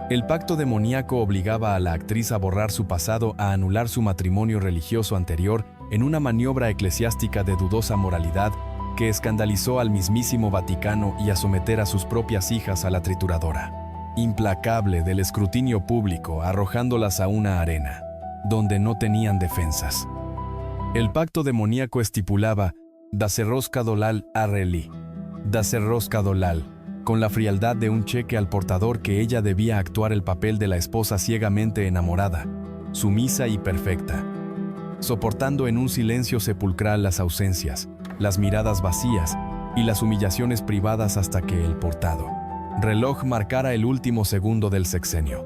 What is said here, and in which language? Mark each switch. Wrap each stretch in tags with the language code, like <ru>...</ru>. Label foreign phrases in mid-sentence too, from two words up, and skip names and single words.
<es>El pacto demoníaco obligaba a la actriz a borrar su pasado, a anular su matrimonio religioso anterior en una maniobra eclesiástica de dudosa moralidad que escandalizó al mismísimo Vaticano y a someter a sus propias hijas a la trituradora implacable del escrutinio público, arrojándolas a una arena donde no tenían defensas. El pacto demoníaco estipulaba Dacerrosca dolal arreli, Dacerrosca dolal, con la frialdad de un cheque al portador, que ella debía actuar el papel de la esposa ciegamente enamorada, sumisa y perfecta, soportando en un silencio sepulcral las ausencias, las miradas vacías y las humillaciones privadas hasta que el portado reloj marcara el último segundo del sexenio.</es>